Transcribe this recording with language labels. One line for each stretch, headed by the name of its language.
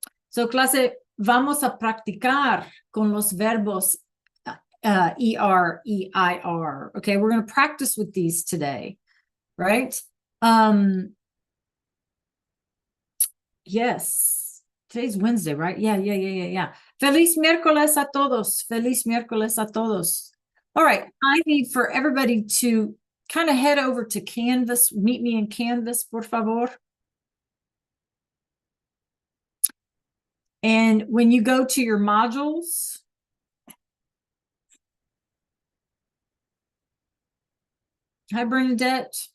Spanish: So, clase, vamos a practicar con los verbos ER, EIR.
English: Okay, we're going to practice with these today, right? Yes. Today's Wednesday, right? Yeah.
Spanish: Feliz miércoles a todos. Feliz miércoles a todos.
English: All right, I need for everybody to kind of head over to Canvas. Meet me in Canvas, por favor. And when you go to your modules, hi, Bernadette.